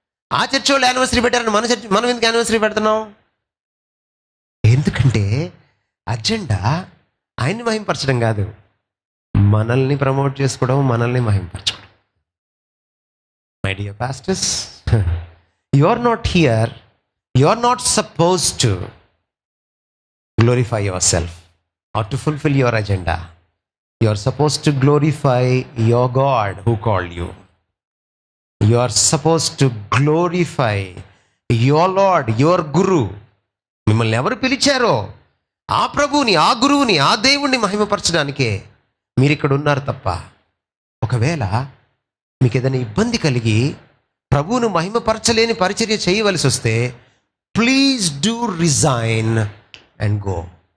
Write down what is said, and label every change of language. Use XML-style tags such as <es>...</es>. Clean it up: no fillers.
<te>ఆ చర్చ్ వాళ్ళు యానివర్సరీ పెట్టారని మనం ఎందుకు యానివర్సరీ పెడుతున్నాం? ఎందుకంటే అజెండా ఆయన్ని మహింపరచడం కాదు, మనల్ని ప్రమోట్ చేసుకోవడం, మనల్ని మహింపరచడం.</te> <en>My dear pastors, you are not here, you are not supposed to glorify yourself or to fulfill your agenda. You are supposed to glorify your God who called you. You are supposed to glorify your Lord, your Guru.</en> <te>మిమ్మల్ని ఎవరు పిలిచారో ఆ ప్రభువుని, ఆ గురువుని, ఆ దేవుణ్ణి మహిమపరచడానికే మీరు ఇక్కడ ఉన్నారు తప్ప ఒకవేళ మీకు ఏదైనా ఇబ్బంది కలిగి ప్రభువును మహిమపరచలేని పరిచర్య చేయవలసి వస్తే</te> <en>Please do resign and go.</en>